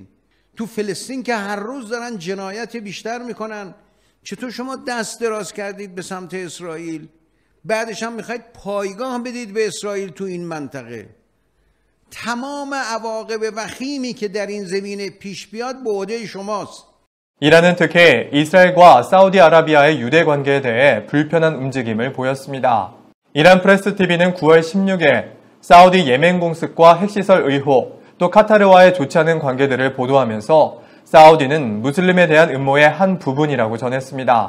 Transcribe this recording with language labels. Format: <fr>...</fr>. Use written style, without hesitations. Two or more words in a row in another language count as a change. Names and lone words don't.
<fa>تو فلسطین که هر روز دارن جنایت بیشتر میکنن، چطور شما دست دراز کردید به سمت اسرائیل، بعدش هم میخواید پایگاه بدید به اسرائیل تو این منطقه؟ تمام عواقب وخیمی که در این زمینه پیش بیاد به عهده شماست.</fa> <ko>이란은 특히 이스라엘과 사우디아라비아의 유대 관계에 대해 불편한 움직임을 보였습니다. 이란 프레스TV는 9월 16일 사우디 예멘 공습과 핵시설 의혹, 또 카타르와의 좋지 않은 관계들을 보도하면서 사우디는 무슬림에 대한 음모의 한 부분이라고 전했습니다.</ko>